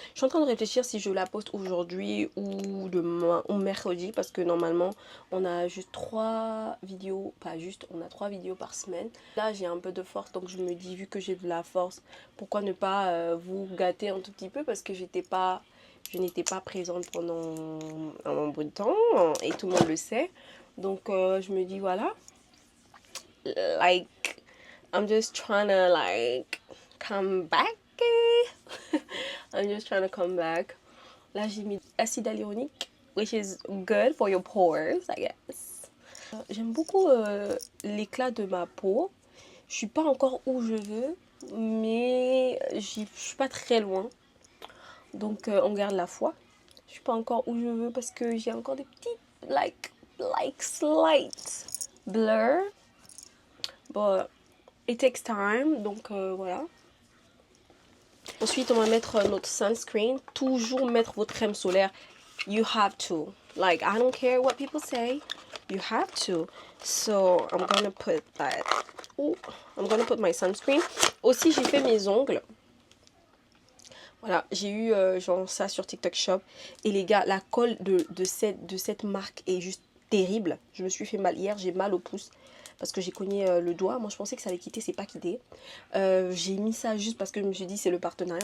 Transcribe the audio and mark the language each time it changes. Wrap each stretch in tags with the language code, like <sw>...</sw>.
<fr>Je suis en train de réfléchir si je la poste aujourd'hui ou demain ou mercredi parce que normalement on a juste 3 vidéos, pas juste, on a 3 vidéos par semaine. Là j'ai un peu de force donc je me dis vu que j'ai de la force, pourquoi ne pas vous gâter un tout petit peu parce que je n'étais pas présente pendant un bout de temps et tout le monde le sait. Donc je me dis voilà,</fr> <en>like I'm just trying to like come back. I'm just trying to come back.</en> <fr>Là, j'ai mis acide hyaluronique,</fr> <en>which is good for your pores, I guess.</en> <fr>J'aime beaucoup l'éclat de ma peau. Je suis pas encore où je veux, mais je suis pas très loin. Donc, on garde la foi. Je suis pas encore où je veux parce que j'ai encore des petits,</fr> <en>like slight blur. But it takes time,</en> <fr>donc voilà. Ensuite, on va mettre notre sunscreen. Toujours mettre votre crème solaire.</fr> <en>You have to. Like, I don't care what people say. You have to. So, I'm gonna put that. Oh, I'm gonna put my sunscreen.</en> <fr>Aussi, j'ai fait mes ongles. Voilà, j'ai eu genre ça sur TikTok Shop. Et les gars, la colle de cette marque est juste terrible. Je me suis fait mal hier. J'ai mal au pouce. Parce que j'ai cogné le doigt. Moi je pensais que ça allait quitter, c'est pas quitté. J'ai mis ça juste parce que je me suis dit c'est le partenariat.</fr>